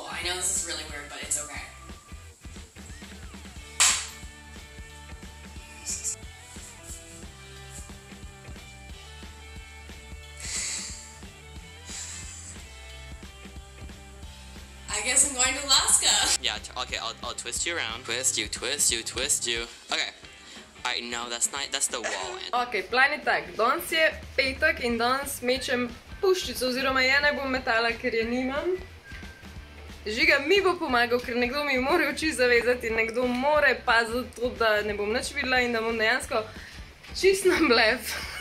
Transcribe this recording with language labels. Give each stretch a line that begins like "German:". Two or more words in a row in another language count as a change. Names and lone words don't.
English: I know this is really weird, but it's okay. I guess I'm going to Alaska. Yeah, okay, I'll twist you around. Twist you, twist you, twist you. Okay. Alright, no, that's not, that's the wall end.
Slovenian: Ok, plan je tak. Danes je petek in danes mečem puščico oziroma je ne bom metala, ker je nimam. Žiga mi bo pomagal, ker nekdo mi mora oči zavezati, nekdo mora paziti to, da ne bom nič videla in da bom dejansko čist na blef.